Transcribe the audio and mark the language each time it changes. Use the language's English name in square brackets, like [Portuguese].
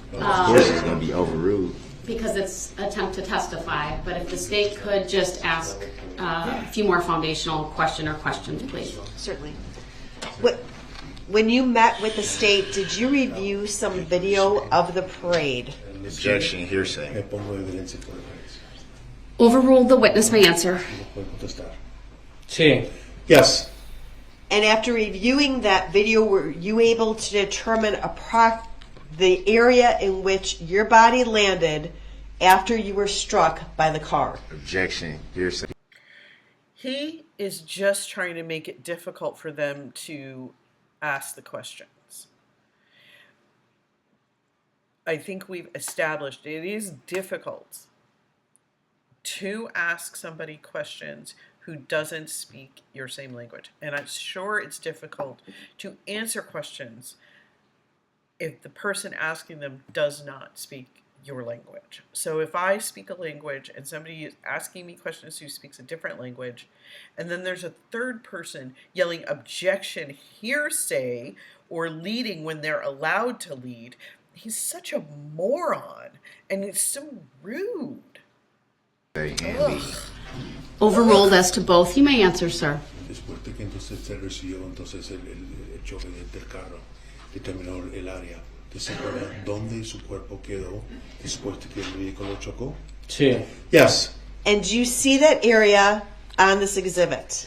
[English] Of course, it's gonna be overruled. because it's attempt to testify. But if the state could just ask a few more foundational questions, please. Certainly. When you met with the state, did you review some video of the parade? Objection. [Spanish] Me [English] Hearsay. [Spanish] pongo evidencia por evidencia. [English] Overruled. The witness may answer. [Spanish] No puedo contestar. Sí. [English] Yes. And after reviewing that video, were you able to determine the area in which your body landed after you were struck by the car? Objection. Hearsay. He is just trying to make it difficult for them to ask the questions. I think we've established it is difficult to ask somebody questions who doesn't speak your same language. And I'm sure it's difficult to answer questions if the person asking them does not speak your language. So if I speak a language and somebody is asking me questions who speaks a different language, and then there's a third person yelling objection, hearsay, or leading when they're allowed to lead, he's such a moron, and it's so rude. Overruled as to both. You may answer, sir. [Spanish] Después de que entonces se recibió entonces el choque del carro, determinó el área. ¿Se acuerda dónde su cuerpo quedó después de que el vehículo chocó? Sí. [English] Yes. And do you see that area on this exhibit?